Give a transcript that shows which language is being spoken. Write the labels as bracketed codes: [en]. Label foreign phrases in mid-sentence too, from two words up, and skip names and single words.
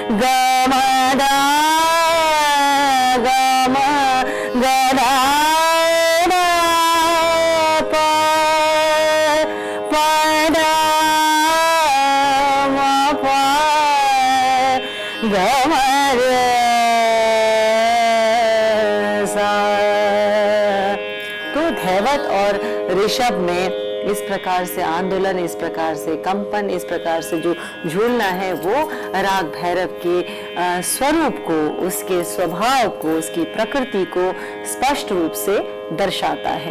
[hi] ग म दा ग म ग दा दा प प दा म प ग म रे सा। तो धैवत और ऋषभ में इस प्रकार से आंदोलन, इस प्रकार से कंपन, इस प्रकार से जो झूलना है वो राग भैरव के स्वरूप को, उसके स्वभाव को, उसकी प्रकृति को स्पष्ट रूप से दर्शाता है।